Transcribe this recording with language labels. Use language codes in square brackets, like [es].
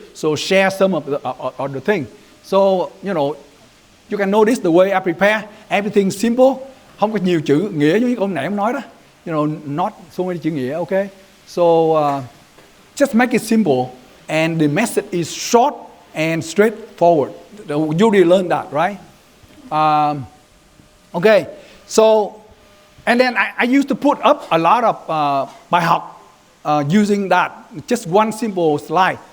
[en] So share some of the thing. So, you can notice the way I prepare. Everything simple. [vi] Không có nhiều chữ nghĩa như ông nãy ông nói đó. [en] Not so many [vi] chữ nghĩa, [en] okay? So, just make it simple. And the message is short and straightforward. You already learned that, right? Okay, so, and then I used to put up a lot of [vi] bài học [en] using that, just one simple slide.